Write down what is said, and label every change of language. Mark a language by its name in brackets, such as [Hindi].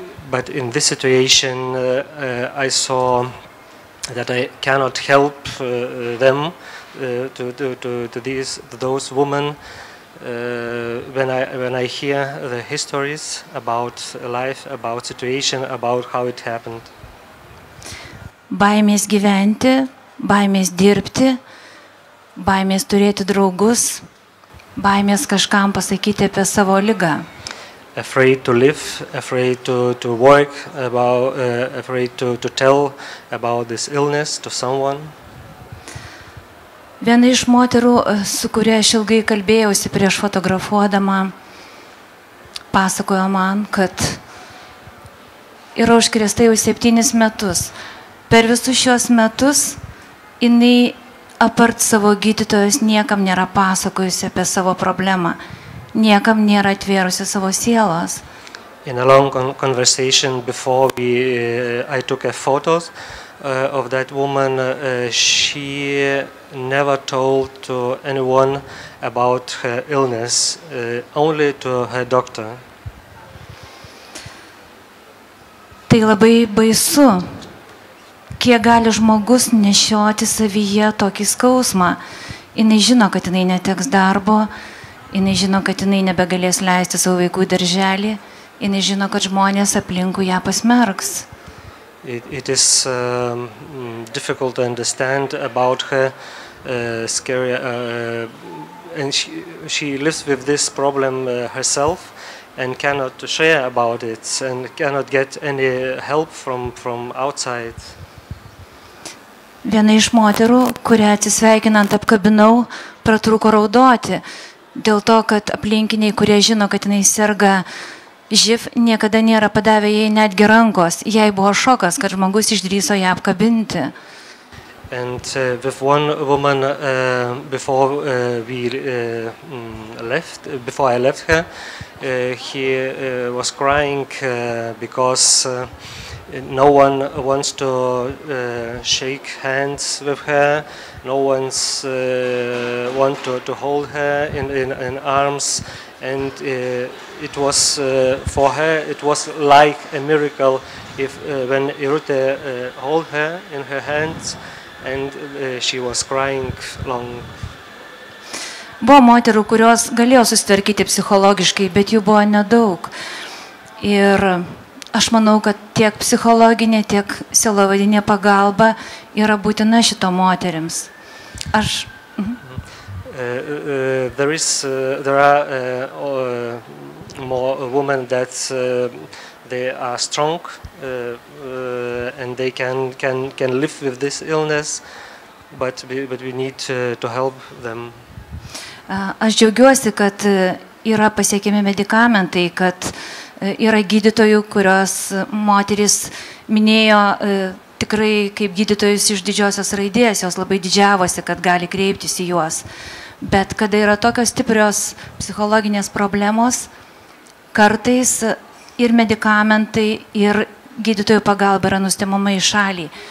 [English] But in this situation, I saw that I cannot help them to those women when I hear the histories about life, about situation, about how it happened. [Lithuanian] Baimės gyventi, baimės dirbti, baimės turėti draugus, baimės kažkam pasakyti apie savo ligą. [English] Afraid to live, afraid to work, afraid to tell about this illness to someone. [Lithuanian] Viena iš moterų, su kuria aš ilgai kalbėjausi prieš fotografuodama, pasakojo man, kad yra užkrėsta jau 7 metus. Per visus šios metus jinai apart savo gydytojos niekam nėra pasakojusi apie savo problemą, niekam nėra atvėrusi savo sielos. [English] In a long conversation before I took photos of that woman, she never told to anyone about her illness, only to her doctor. [Lithuanian] Tai labai baisu, kiek gali žmogus nešioti savyje tokį skausmą. Jinai žino, kad jinai neteks darbo, jinai žino, kad jinai nebegalės leisti savo vaikų į darželį, jinai žino, kad žmonės aplinkui ją pasmerks. [English] It is difficult to understand about her, scary, and she lives with this problem herself and cannot share about it and cannot get any help from outside. [Lithuanian] Viena iš moterų, kurią atsisveikinant apkabinau, pratrūko raudoti, dėl to, kad aplinkiniai, kurie žino, kad jinai serga živ, niekada nėra padavę jai netgi rankos. Jai buvo šokas, kad žmogus išdrįso ją apkabinti. [English] And with one woman, before I left her, he was crying because no one wants to shake hands with her. No one's want to hold her in arms, and it was for her. It was like a miracle if when Irute hold her in her hands, and she was crying long. [Lithuanian] Buvo moterų, kurios galėjo susitvarkyti psichologiškai, bet jų buvo nedaug. Ir aš manau, kad tiek psichologinė, tiek sielovadinė pagalba yra būtina šito moterims. [English] There are more women that they are strong and they can live with this illness, but we need to help them. [Lithuanian] Aš džiaugiuosi, kad yra pasiekiami medikamentai, kad yra gydytojų, kurios moteris minėjo tikrai kaip gydytojus iš didžiosios raidės, jos labai didžiavosi, kad gali kreiptis į juos. Bet kada yra tokios stiprios psichologinės problemos, kartais ir medikamentai, ir gydytojų pagalba yra nustumama į šalį.